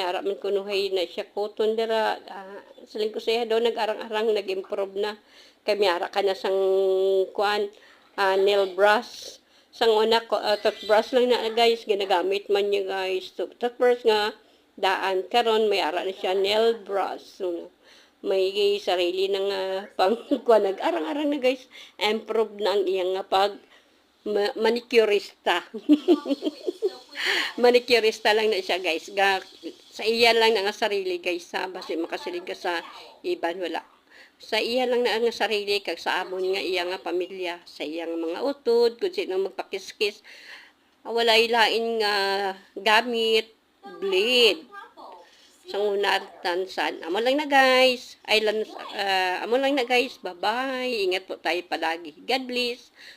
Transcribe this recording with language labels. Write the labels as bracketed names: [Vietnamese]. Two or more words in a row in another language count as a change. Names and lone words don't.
[Hiligaynon] ara man kunuhay na siya cotton dira saling ko siya daw nag-arang-arang nag-improve na kay may ara ka na sang kuan [English] nail brush [Hiligaynon] sang una toothbrush lang na guys ginagamit man niya guys toothbrush nga daan karon may ara na siya [English] nail brush [Hiligaynon] so, may sarili ng pang nag-arang-arang na guys improve na ang iyang pag manicurista manicurista lang na siya guys sa iya lang na nga sarili guys sa basi makasilig ka sa iban wala sa iya lang na nga sarili kag sa amon nga iya nga pamilya sa iyang mga utod kung sino magpakiskis wala ilain nga gamit blade sa una tansan. Amo lang na guys. Amo lang na guys. Bye-bye. [Filipino] Ingat po tayo palagi. [English] God bless.